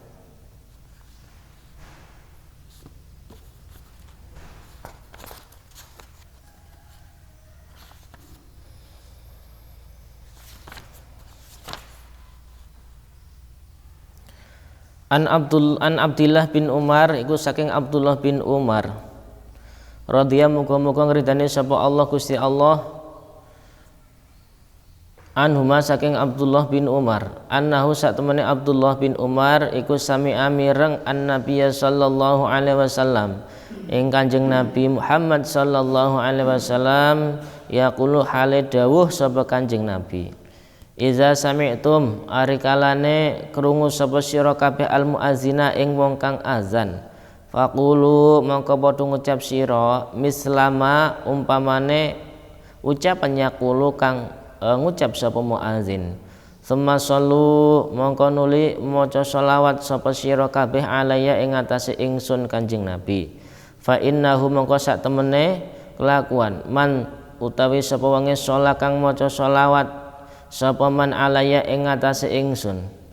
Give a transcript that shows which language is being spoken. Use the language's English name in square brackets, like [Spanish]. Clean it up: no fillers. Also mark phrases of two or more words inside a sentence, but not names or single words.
[Arabic] An Abdillah bin Umar, [Javanese] iku saking Abdullah bin Umar radhiyallahu muga-muga ngridani sapa Allah Gusti Allah, anhuma saking Abdullah bin Umar, annahu satemene Abdullah bin Umar iku sami'a mireng [Arabic] an-nabiyya sallallahu alaihi wasallam [Javanese] ing Kanjeng Nabi Muhammad [Arabic] sallallahu alaihi wasallam yaqulu [Javanese] hale dawuh sapa Kanjeng Nabi, [Arabic] iza sami'tum [Javanese] arikalane krungu sapa sira kabeh [Arabic] al muazzina [Javanese] ing wong kang azan, faqulu mongko padha ngucap sira mislama umpamane ucapan yaqulu kang ngucap sapa muazzin, [Arabic] summa sallu [Javanese] mongko nuli maca selawat sapa sira kabeh alaya ing atase ingsun Kanjeng Nabi, [Arabic] fa innahu [Javanese] mongko sak temene kelakuan man utawi sapa wonge salat kang maca selawat sapa man alaya ing atase ingsun,